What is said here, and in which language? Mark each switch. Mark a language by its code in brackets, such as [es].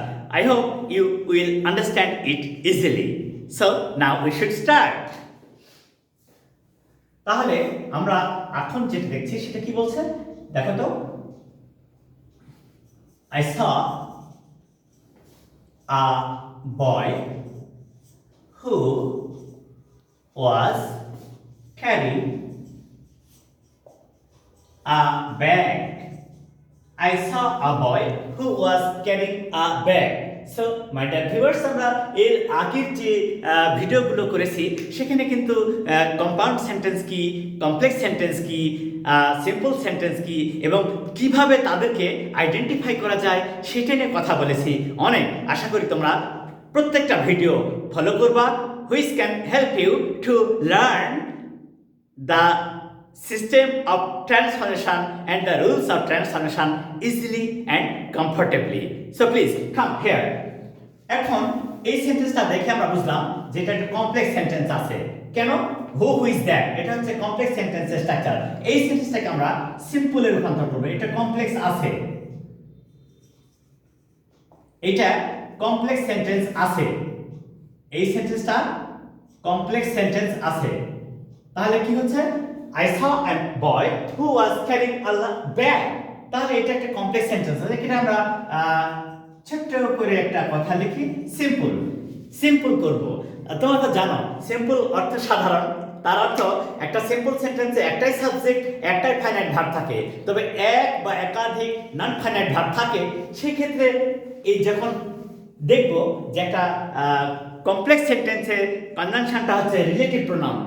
[en] I hope you will understand it easily. So now we should start. [bn] তাহলে আমরা এখন যেটা দেখছি সেটা কি বলছে দেখো তো [en] I saw a boy who was carrying a bag. I saw a boy who was carrying a bag. [bn] So my dear viewers, আমরা এর আগের যে ভিডিওগুলো করেছি সেখানে কিন্তু কম্পাউন্ড সেন্টেন্স কি, কমপ্লেক্স সেন্টেন্স কি, সিম্পল সেন্টেন্স কি এবং কিভাবে তাদেরকে আইডেন্টিফাই করা যায় সেটা নিয়ে কথা বলেছি অনেক। আশা করি তোমরা প্রত্যেকটা ভিডিও ফলো করবা, [en] Which can help you to learn the system of transformation and the rules of transformation easily and comfortably. So please come here. [bn] এখন এই সেন্টেন্সটা দেখে আমরা বুঝলাম যে এটা একটা কমপ্লেক্স সেন্টেন্স আছে। কেন? [en] who is that, [bn] এটা হচ্ছে কমপ্লেক্স সেন্টেন্সের স্ট্রাকচার। এই সেন্টেন্সটাকে আমরা সিম্পলে রূপান্তর করব। এটা কমপ্লেক্স আছে, এটা কমপ্লেক্স সেন্টেন্স আছে, এই সেন্টেন্সটা কমপ্লেক্স সেন্টেন্স আছে। তাহলে কি হচ্ছে? [en] I saw a boy who was carrying a bag. [bn] তাহলে এটা একটা কমপ্লেক্স সেন্টেন্স আছে। এখানে আমরা ছোট্ট করে একটা কথা লিখি, সিম্পল করব। তোমরা তো জানো সিম্পল অর্থ সাধারণ। তার অর্থ একটা সিম্পল সেন্টেন্সে একটাই সাবজেক্ট, একটাই ফাইনাইট ভার্ব থাকে। তবে এক বা একাধিক নন ফাইনাইট ভার্ব থাকে, সেই ক্ষেত্রে এই যখন দেখব যে একটা কমপ্লেক্স সেন্টেন্সের কনজাংশনটা হচ্ছে রিলেটিভ প্রোনাউন।